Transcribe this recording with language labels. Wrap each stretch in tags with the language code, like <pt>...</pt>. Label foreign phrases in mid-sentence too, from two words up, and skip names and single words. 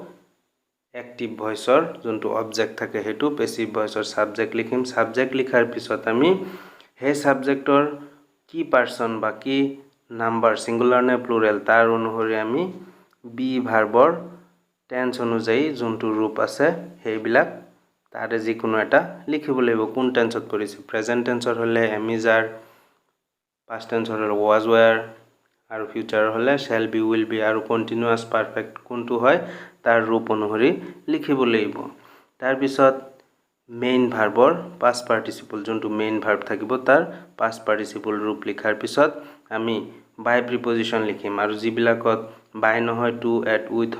<en>active voiceৰ</en> <as>যোনটো অবজেক্ট থাকে হেতু</as> <en>passive voiceৰ</en> <as>সাবজেক্ট লিখিম সাবজেক্ট লিখাৰ পিছত আমি হে সাবজেক্টৰ কি পাৰ্সন বা কি নাম্বাৰ সিঙ্গুলাৰ নে প্লুৰেল তাৰ অনুসৰি আমি</as> <en>be verbৰ tense</en> <as>অনুযায়ী যোনটো ৰূপ আছে হেইবিলাক তাৰে যিকোনো এটা লিখিব লাগিব কোন টেন্সত পৰিছে</as> <en>present tenseৰ</en> <as>হলে এমিজাৰ</as> <en>past tenseৰ</en> <as>হলে</as> <en>was were</en> <as>আৰু ফিউচাৰ হলে</as> <en>shall be will be</en> <as>আৰু</as> <en>continuous perfect</en> <as>কোনটো হয় তাৰ ৰূপ অনুসৰি লিখিব লাগিব তাৰ পিছত</as> <en>main verbৰ past participle</en> <as>যোনটো</as> <en>main verb</en> <as>থাকিব তাৰ</as> <en>past participle</en> <as>ৰূপ লিখাৰ পিছত আমি</as> <en>by preposition</en> <as>লিখিম আৰু যিবিলাকত বাই নহয়</as> <en>to at with</en>